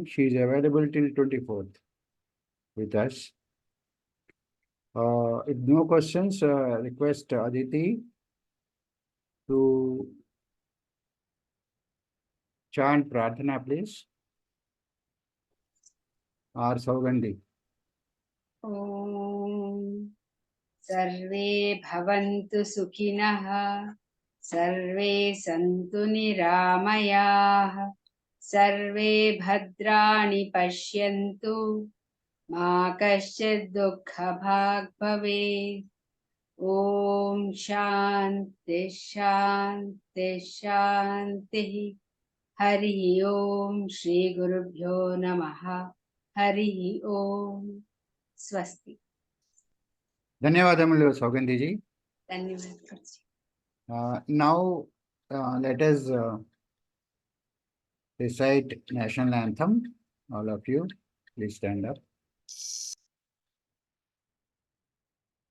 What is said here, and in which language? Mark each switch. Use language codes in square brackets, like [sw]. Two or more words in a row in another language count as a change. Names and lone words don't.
[en] She is available till 24th with us. If no questions, request Aditi to chant Prarthana, please. Or Saugandhi. [sa] ॐ सर्वे भवन्तु सुखिनः सर्वे सन्तु निरामयाः सर्वे भद्राणि पश्यन्तु मा कश्चित् दुःखभाग् भवेत् ॐ शान्ति शान्ति शान्तिः हरिः ॐ श्रीगुरुभ्यो नमः हरिः ॐ स्वस्ति. [te] ధన్యవాదములు సౌగంధిజీ. [hi] धन्यवाद. [en] Now let us recite national anthem. All of you, please stand up.